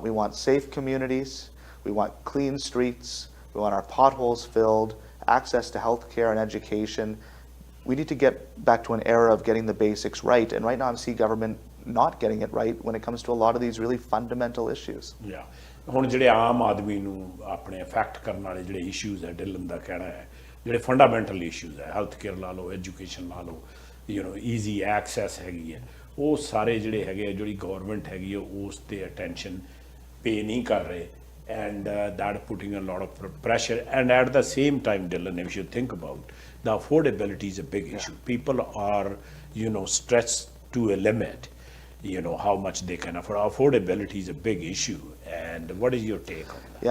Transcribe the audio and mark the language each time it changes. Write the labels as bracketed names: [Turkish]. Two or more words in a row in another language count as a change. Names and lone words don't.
[English] We want safe communities, we want clean streets, we want our potholes filled, access to health care and education. We need to get back to an era of getting the basics right, and right now I see government not getting it right when it comes to a lot of these really fundamental issues. Yeah. [Punjabi] ਹੁਣ ਜਿਹੜੇ ਆਮ ਆਦਮੀ ਨੂੰ ਆਪਣੇ ਅਫੈਕਟ ਕਰਨ ਵਾਲੇ ਜਿਹੜੇ ਇਸ਼ੂਜ਼ ਹੈ ਢਿੱਲਣ ਦਾ ਕਹਿਣਾ ਹੈ ਜਿਹੜੇ [English] fundamental issues [Punjabi] ਹੈ [English] health care [Punjabi] ਲਾ ਲਓ ਐਜੂਕੇਸ਼ਨ ਲਾ ਲਓ [English] easy access [Punjabi] ਹੈਗੀ ਹੈ ਉਹ ਸਾਰੇ ਜਿਹੜੇ ਹੈਗੇ ਜਿਹੜੀ ਗਵਰਨਮੈਂਟ ਹੈਗੀ ਹੈ ਉਸ ਤੇ [English] attention pay [Punjabi] ਨਹੀਂ ਕਰ ਰਹੇ [English] and that putting a lot of pressure, and at the same time Dylan, if you think about the affordability is a big issue. [Punjabi] People are stretched to a limit, how much they can afford. [English] Affordability is a big issue, and what is your take on that?